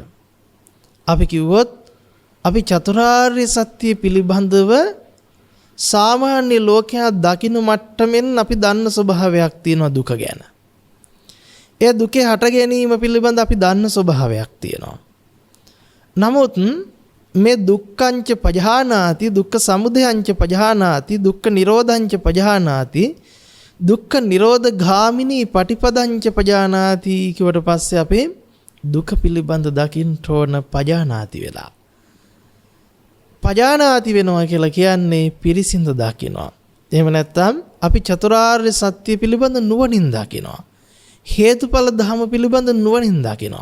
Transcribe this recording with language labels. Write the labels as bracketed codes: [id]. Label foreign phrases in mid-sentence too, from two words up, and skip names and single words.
[si] අපි කිව්වොත් අපි චතුරාර්ය සත්‍ය පිළිබඳව සාමාන්‍ය ලෝකයා දකින මට්ටමින් අපි දන්න ස්වභාවයක් තියෙනවා දුක ගැන. ඒ දුකේ හට ගැනීම පිළිබඳ අපි දන්න ස්වභාවයක් තියෙනවා. නමුත් මේ [pi] දුක්ඛංච පජානාති, දුක්ඛ සමුදයංච පජානාති, දුක්ඛ නිරෝධංච පජානාති, දුක්ඛ නිරෝධ ගාමිනී පටිපදංච පජානාති [si] කියවට පස්සේ අපේ දුක පිළිබඳ දකින්න ඕන පජානාති වෙලා. පජානාති වෙනවා කියලා කියන්නේ පිරිසිඳ දකිනවා. එහෙම නැත්නම් අපි චතුරාර්ය සත්‍ය පිළිබඳ නුවණින් දකිනවා. හේතුඵල ධම පිළිබඳ නුවණින් දකිනවා.